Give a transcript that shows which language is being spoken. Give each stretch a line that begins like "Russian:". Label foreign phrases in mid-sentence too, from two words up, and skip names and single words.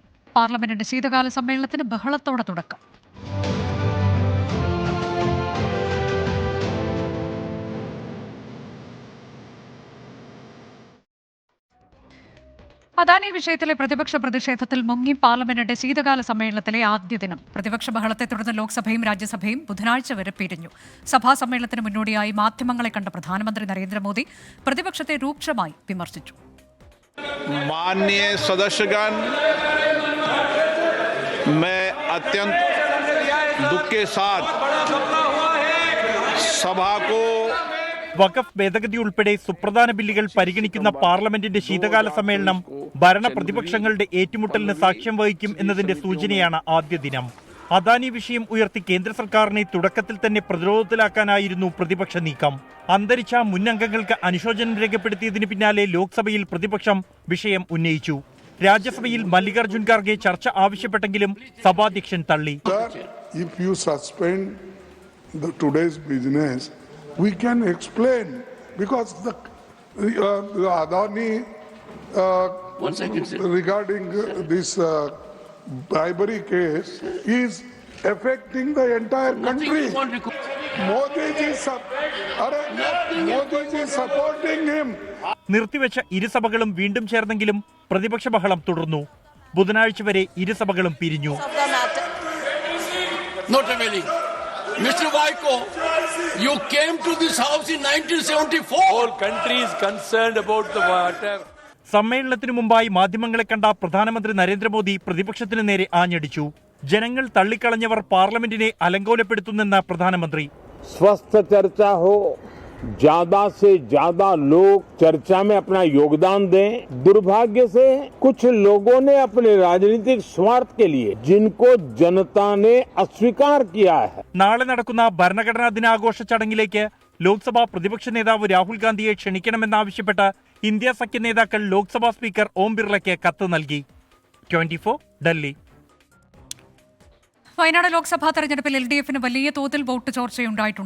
Malayalam: പാർലമെന്റിന്റെ ശീതകാല സമ്മേളനത്തിന് ബഹളത്തോടെ തുടക്കം. അദാനി വിഷയത്തിലെ പ്രതിപക്ഷ പ്രതിഷേധത്തിൽ മുങ്ങി പാർലമെന്റിന്റെ ശീതകാല സമ്മേളനത്തിലെ ആദ്യ ദിനം. പ്രതിപക്ഷ ബഹളത്തെ തുടർന്ന് ലോക്സഭയും രാജ്യസഭയും ബുധനാഴ്ച വരെ പിരിഞ്ഞു. സഭാ സമ്മേളനത്തിന് മുന്നോടിയായി മാധ്യമങ്ങളെ കണ്ട പ്രധാനമന്ത്രി നരേന്ദ്രമോദി പ്രതിപക്ഷത്തെ രൂക്ഷമായി വിമർശിച്ചു.
Hindi: माननीय सदस्यगण, मैं अत्यंत दुख के साथ सभा को
Malayalam: വഖഫ് ഭേദഗതി ഉൾപ്പെടെ സുപ്രധാന ബില്ലുകൾ പരിഗണിക്കുന്ന പാർലമെന്റിന്റെ ശീതകാല സമ്മേളനം ഭരണ പ്രതിപക്ഷങ്ങളുടെ ഏറ്റുമുട്ടലിന് സാക്ഷ്യം വഹിക്കും എന്നതിന്റെ സൂചനയാണ് ആദ്യ ദിനം. അദാനി വിഷയം ഉയർത്തി കേന്ദ്ര സർക്കാരിനെ തുടക്കത്തിൽ തന്നെ പ്രതിരോധത്തിലാക്കാനായിരുന്നു പ്രതിപക്ഷ നീക്കം. അന്തരിച്ച മുൻ അംഗങ്ങൾക്ക് അനുശോചനം രേഖപ്പെടുത്തിയതിന് പിന്നാലെ ലോക്സഭയിൽ പ്രതിപക്ഷം വിഷയം ഉന്നയിച്ചു. രാജ്യസഭയിൽ മല്ലികാർജുൻ ഖാർഗെ ചർച്ച ആവശ്യപ്പെട്ടെങ്കിലും സഭാധ്യക്ഷൻ തള്ളി.
English: We can explain because the Adani regarding this bribery case is affecting the entire country. Modi ji is supporting him.
Malayalam: നിർത്തിവെച്ച ഇരുസഭകളും വീണ്ടും ചേർന്നെങ്കിലും പ്രതിപക്ഷ ബഹളം തുടർന്നു. ബുധനാഴ്ച വരെ ഇരുസഭകളും പിരിഞ്ഞു.
English: Mr. Vaiko, you came to this house in 1974. Whole country is concerned about the water.
Malayalam: സമ്മേളനത്തിനു മുമ്പായി മാധ്യമങ്ങളെ കണ്ട പ്രധാനമന്ത്രി നരേന്ദ്രമോദി പ്രതിപക്ഷത്തിന് നേരെ ആഞ്ഞടിച്ചു. ജനങ്ങൾ തള്ളിക്കളഞ്ഞവർ പാർലമെന്റിനെ അലങ്കോലപ്പെടുത്തുന്നെന്ന പ്രധാനമന്ത്രി.
Hindi: स्वस्थ चर्चा हो, ज्यादा से ज्यादा लोग चर्चा में अपना योगदान दें। दुर्भाग्य से कुछ लोगों ने अपने राजनीतिक स्वार्थ के लिए जिनको जनता ने अस्वीकार किया है.
Malayalam: നാളെ നടക്കുന്ന ഭരണഘടനാ ദിനാഘോഷ ചടങ്ങിലേക്ക് ലോക്സഭാ പ്രതിപക്ഷ നേതാവ് രാഹുൽ ഗാന്ധിയെ ക്ഷണിക്കണമെന്നാവശ്യപ്പെട്ട് ഇന്ത്യ സഖ്യ നേതാക്കൾ ലോക്സഭാ സ്പീക്കർ ഓം ബിർളയ്ക്ക് കത്ത് നൽകി. 24 ഡൽഹി. വയനാട് ലോക്സഭാ തെരഞ്ഞെടുപ്പിൽ LDFന് വലിയ തോതിൽ വോട്ട് ചോർച്ചയുണ്ടായിട്ടുണ്ട്.